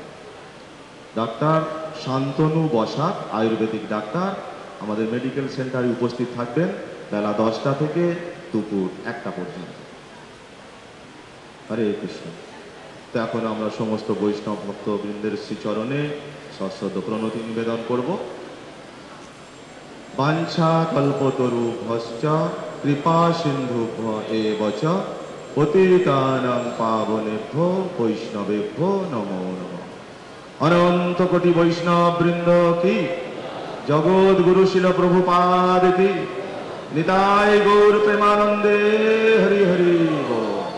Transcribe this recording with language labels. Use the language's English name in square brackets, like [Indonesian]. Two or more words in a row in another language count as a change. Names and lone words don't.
[Bangla] ডাক্তার শান্তনু বসাক আয়ুর্বেদিক ডাক্তার আমাদের মেডিকেল সেন্টারে উপস্থিত থাকবেন বেলা 10টা থেকে দুপুর 1টা পর্যন্ত। হরে কৃষ্ণ। তো এখন আমরা সমস্ত বৈষ্ণব ভক্তবৃন্দের শ্রীচরণে সশ্রদ্ধ প্রণতি নিবেদন করব। [Sanskrit] বাঞ্ছা কল্পতরুভ্যশ্চ কৃপা সিন্ধুভ্য এব চ পতিতানাং পাবনেভ্যো বৈষ্ণবেভ্যো নমো নমঃ। [Bangla] অনন্ত কোটি বৈষ্ণব বৃন্দ কি, জগৎ গুরু শিল প্রভুপাদ কি, নিতাই গৌর প্রেমানন্দে হরি হরি বল।